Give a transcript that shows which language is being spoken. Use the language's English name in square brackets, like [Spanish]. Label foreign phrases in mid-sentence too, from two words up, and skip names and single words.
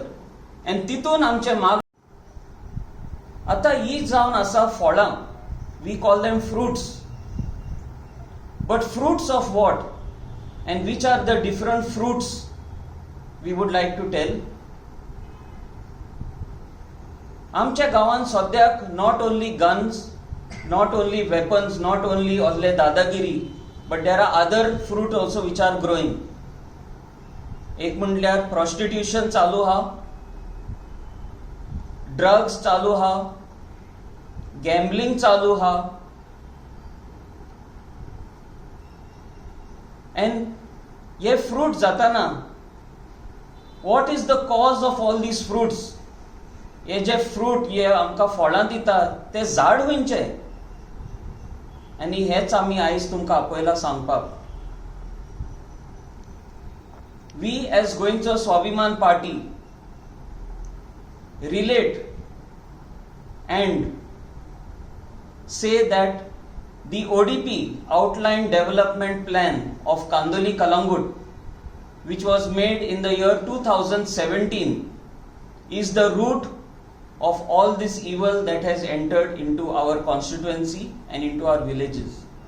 [Konkani] आनी तितून आमचे माग आतां ही जावन आसा फळां. [English] We call them fruits. But fruits of what and which are the different fruits we would like to tell. [Konkani] आमच्या गांवांत सद्याक [English] not only guns, not only weapons, not only [Konkani] असले दादागिरी, [English] But there are other fruit also which are growing. [Konkani] एक म्हणल्यार प्रॉस्टिट्यूशन चालू हा, ड्रग्स चालू हा, गॅम्बलिंग चालू हा. [English] एंड [Konkani] हे फ्रूट जाताना [English] what is the cause of all these fruits? [Konkani] हे जे फ्रूट हे आमकां फळां दितात ते झाड खंयचे? आनी हेच आमी आयज तुमकां आपयला सांगपाक. [English] we as गोंयचो स्वाभिमान पार्टी relate and say that the ODP outline development plan of Kandoli Kalangut, which was made in the year 2017, is the root of all this evil that has entered into our constituency and into our villages.